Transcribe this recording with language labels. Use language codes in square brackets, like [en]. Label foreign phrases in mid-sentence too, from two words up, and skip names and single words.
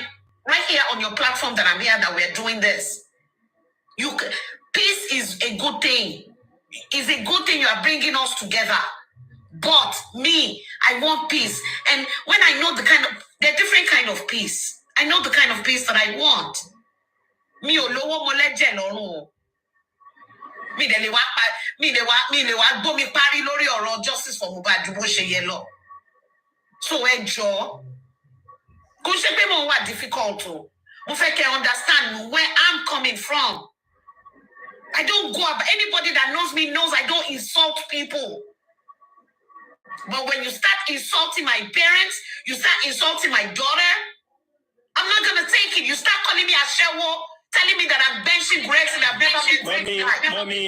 [en] Right here on your platform that I'm here, that we're doing this. Peace is a good thing. It's a good thing you are bringing us together. But me, I want peace. And when I know there are different kind of peace. I know the kind of peace that I want. [yo] Me olowo mo leje lorun. Me le wa gbo mi pari lórí ọ̀rọ̀ [en] justice for Mohbad [yo] ju bó ṣe yẹ lọ. So Ejo, kò ṣe pé mo wà difficult o. Mo fẹ́ kẹ́ [en] understand where I'm coming from. I don't go up. Anybody that knows me knows I don't insult people. But when you start insulting my parents, you start insulting my daughter, I'm not gonna take it. You start calling me Ashewo, telling me that I'm benching Grex and I've never been.